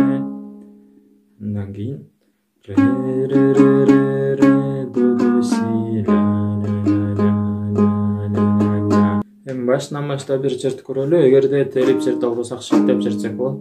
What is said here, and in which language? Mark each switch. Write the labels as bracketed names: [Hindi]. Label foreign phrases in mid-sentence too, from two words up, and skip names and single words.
[Kazakh] Андан кейін ре, ре, ре, ре, ре, до, до, си, ля, ля, ля, ля, ля, ля. [Kyrgyz] Эми башынан баштап бир черт көрөлү. Эгерде терип черте албасак шилтеп чертсек болот.